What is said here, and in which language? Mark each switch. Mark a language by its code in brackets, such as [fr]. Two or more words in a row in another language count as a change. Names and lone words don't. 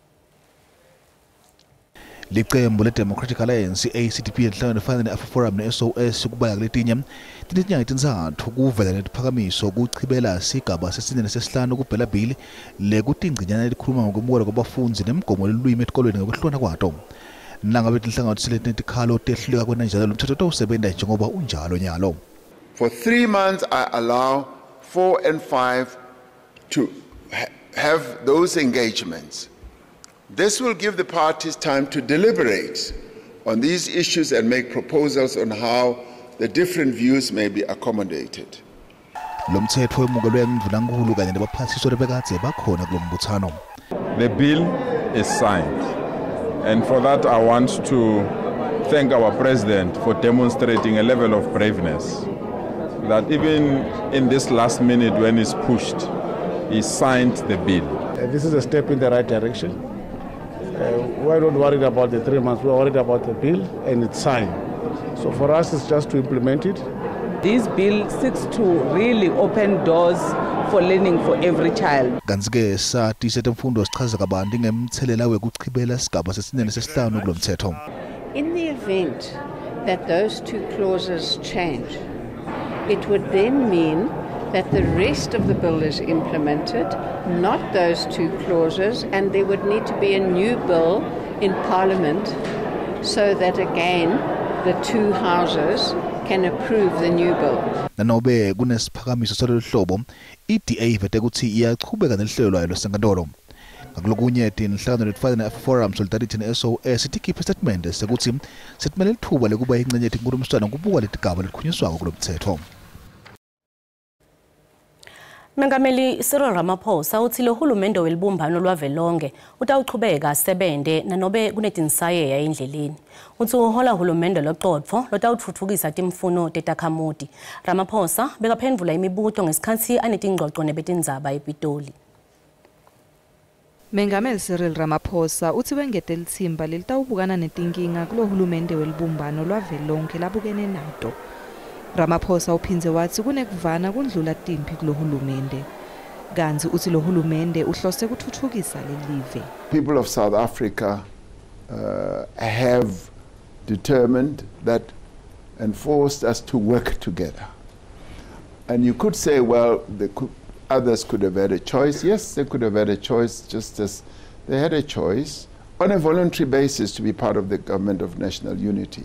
[ss] Licembu le-Democratic Alliance ACDP enhlangano efana ne-AfriForum ne-SOS kubala kuletinya tinetinyanga letintsatfu kuvela netiphakamiso kuchibela sigaba sesine nesesihlanu kuBela Bill lekutingcinyana elikhuluma ngokwemukelwa kwabafundzi nemigomo lelulwimi etikolweni ngokwehlukana kwato. Nangabe tinhlangano tiseletikhalo tehluleka kwena njalo lomthetho tawusebenta njengoba unjalo nyalo. [en] For 3 months I allow 4 and 5 to have those engagements. This will give the parties time to deliberate on these issues and make proposals on how the different views may be accommodated. [ss] Lomthetho wemukelwe emvunankulu kanye nebaphathiswa lebekadze bakhona kulombuthano. [en] The bill is signed, and for that I want to thank our president for demonstrating a level of braveness that even in this last minute when he's pushed, he signed the bill. This is a step in the right direction. We're not worried about the 3 months, we're worried about the bill and it's signed. So for us it's just to implement it. This bill seeks to really open doors for learning for every child. [ss] Kanzike sati setemfundo sichaza kabanti ngemthelela wekuchibela sigaba sesine nesesihlanu kulomthetho. [en] In the event that those two clauses change, it would then mean that the rest of the bill is implemented, not those two clauses, and there would need to be a new bill in Parliament so that again the two houses can approve the new bill. [ss] Nanobe kunesiphakamiso salolu hlobo, iDA ivete ukuthi iyachubeka nelihlelo lwayo losenkantolo. Ngakulokunye tinhlangano letifana ne-AfriForum Solidarity ne-SOS tikhiphe statement sekuthi setimele lithuba lekuba ingxenye yetinkhulumiswano kubuka letigaba lelikhunyiswako kulomthetho. Mengameli Cyril Ramaphosa uthi lo hulumende welibumbano lwavelonke utawuchubeka sebende nanobe kunetinsayeya endleleni. Uthi uhola hulumende loqotfo lotawutfutfukisa timfuno tetakhamuti. Ramaphosa bekaphendvula imibuto ngesikhathi anetingxoxo nebetindzaba ePitoli. Mengameli Cyril Ramaphosa uthi wengete litsimba lelitawubukana netinkinga kulo hulumende welibumbano lwavelonke labukene nato. Ramaphosa uphinze wathi kunekuvana kundlula timpi kulo hulumende. Kanzi uthi lo hulumende uhlose kuthuthukisa lelive. [en] People of South Africa have determined that and forced us to work together. And you could say, well, others could have had a choice. Yes, they could have had a choice, just as they had a choice on a voluntary basis to be part of the government of national unity.